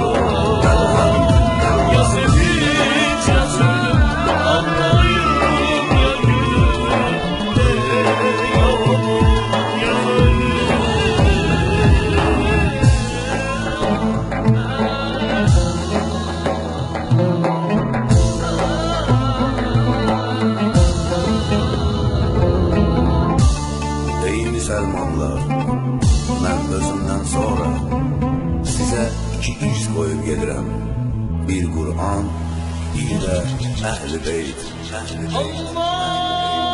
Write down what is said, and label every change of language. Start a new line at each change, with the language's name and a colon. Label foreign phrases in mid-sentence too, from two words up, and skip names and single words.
Turkish: Ya sevinç ya zulüm, Allah'ım ya gülüm, ya olur ya ölüm.
Azerbaijani: Ey müsəlmanlar, mən özümdən sonra sizə 2 iş qoyub gedirəm. Bir Qur'an, bir də Əhl-i Beyt. Allah!